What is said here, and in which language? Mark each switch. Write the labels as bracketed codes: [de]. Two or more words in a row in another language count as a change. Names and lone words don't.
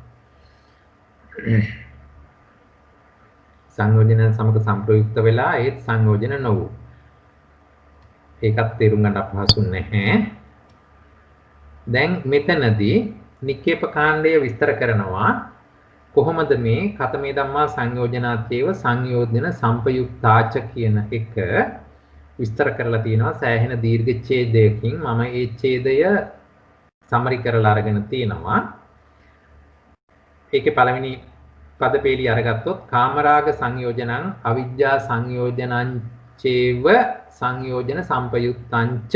[si] සංයෝජනයන් සමග සංප්‍රයුක්ත වෙලා ඒත් සංයෝජන නොවු. ඒකත් තේරුම් ගන්න අපහසු නැහැ. දැන් මෙතනදී නික්කේප කාණ්ඩය විස්තර කරනවා කොහොමද මේ [pi] කතමේ ධම්මා සංයෝජනාත්‍යව සංයෝජන සම්පයුක්තාච [si] කියන එක විස්තර කරලා තියෙනවා සෑහෙන දීර්ඝ ඡේදයකින්. මම ඒ ඡේදය සමරි කරලා අරගෙන තියෙනවා. ඒකේ පළවෙනි පද පේලිය අරගත්තොත් [pi] කාමරාග සංයෝජනං අවිජ්ජා සංයෝජනං චේව සංයෝජන සම්පයුක්තංච.